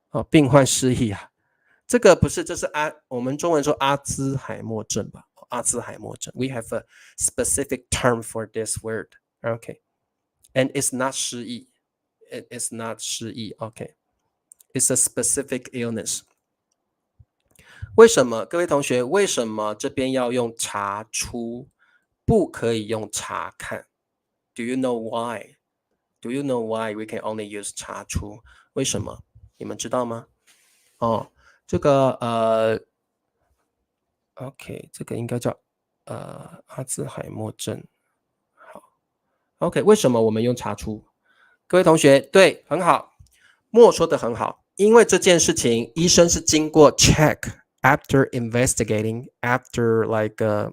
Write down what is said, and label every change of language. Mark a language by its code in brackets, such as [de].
[zh] 病患失忆啊？这个不是，这是我们中文说阿兹海默症吧？ [en] 阿兹海默症 ，We have a specific term for this word. Okay, and it's not 失忆 ，it is not 失忆。Okay, it's a specific illness. [zh] 为什么？各位同学，为什么这边要用查出，不可以用查看 ？ [en] Do you know why? Do you know why we can only use 查出？ [zh] 为什么？你们知道吗？哦，这个OK，这个应该叫阿兹海默症。好 ，OK，为什么我们用查出？各位同学，对，很好，莫说的很好，因为这件事情医生是经过 [en] check after investigating after like